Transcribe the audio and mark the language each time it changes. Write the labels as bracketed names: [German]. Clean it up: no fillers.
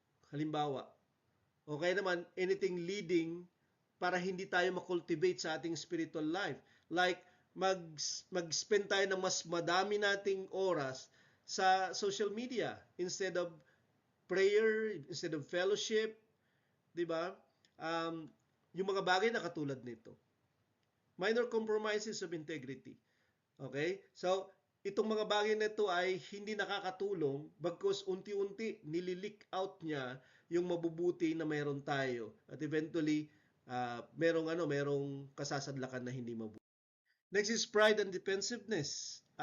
[Filipino] Halimbawa, o kaya naman anything leading para hindi tayo makultivate sa ating spiritual life. Like, mag-spend tayo ng mas madami nating oras sa social media instead of prayer, instead of fellowship, di ba? Yung mga bagay na katulad nito. [English] Minor compromises of integrity. Okay? [Filipino] So, itong mga bagay na ito ay hindi nakakatulong bagkus unti-unti nililik out niya yung mabubuti na meron tayo. At eventually, merong kasasadlakan na hindi mabuti. [English] Next is pride and defensiveness.